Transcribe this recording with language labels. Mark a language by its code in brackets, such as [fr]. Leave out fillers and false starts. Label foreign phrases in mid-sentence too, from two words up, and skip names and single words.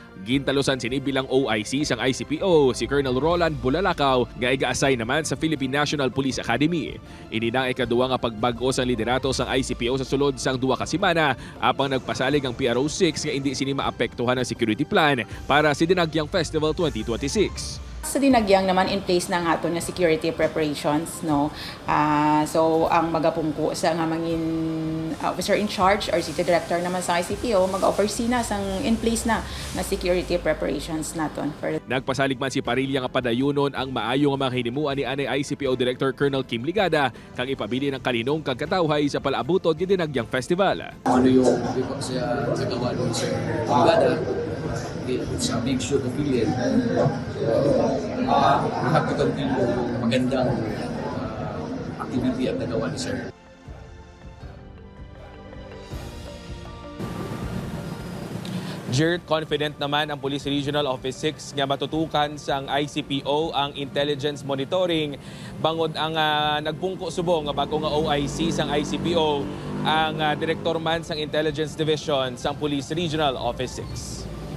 [hil] Gintalusan sini bilang OIC sang ICPO si Colonel Roland Bulalakaw nga iga-assign naman sa Philippine National Police Academy. Ini na ikaduwa nga pagbag-o sang liderato sang ICPO sa sulod sang 2 ka semana apang nagpasalig ang PRO 6 nga hindi sini maapektuhan ang [en] security plan [hil] para sa Dinagyang Festival 2026. Sa Dinagyang naman [en] in place [hil] na nga aton nga [en] security preparations [hil] no. So ang magapungko sa nga mangin [en] officer in charge or city director [hil] naman sa ICPO mag-oversee na sang [en] in place [hil] na nga [en] security preparations [hil] naton. Nagpasalig man si Parilla nga padayunon ang maayo nga mga hinimuan ni anay ICPO Director Colonel Kim Ligada kang ipabili ng kalinong kag katawhay sa palabuton ng Dinagyang Festival. [tl] Ano yung siya nagawa doon sa Ligada? [en] It's a big shoot affiliate. We have to continue [tl] magandang activity at nagawa ni Sir. [hil] Jert, confident naman ang Police Regional Office 6 nga matutukan sang ICPO ang [en] intelligence monitoring [hil] bangod ang nagpungko subong nga bago nga OIC sang ICPO ang direktor man sang Intelligence Division sang Police Regional Office 6.